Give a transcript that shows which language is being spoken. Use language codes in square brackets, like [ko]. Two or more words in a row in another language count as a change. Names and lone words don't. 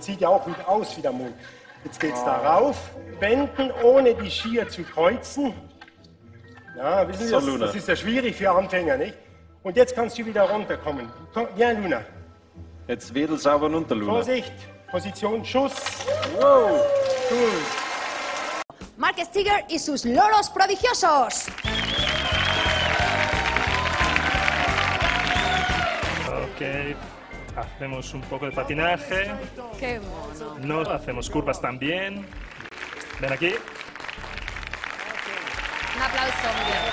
[de] Sieht ja auch wieder aus wie der Mond. Jetzt geht's da rauf, wenden, ohne die Skier zu kreuzen. Ja, wissen Sie, das ist ja schwierig für Anfänger, nicht? Und jetzt kannst du wieder runterkommen. Ja, Luna. Jetzt wedel sauber runter, Luna. Vorsicht, Position, Schuss. Wow, gut. [es] Marc Stiger y sus loros prodigiosos. Ok, hacemos un poco de patinaje. Qué mono. No hacemos curvas también. Ven aquí. Un aplauso, muy bien.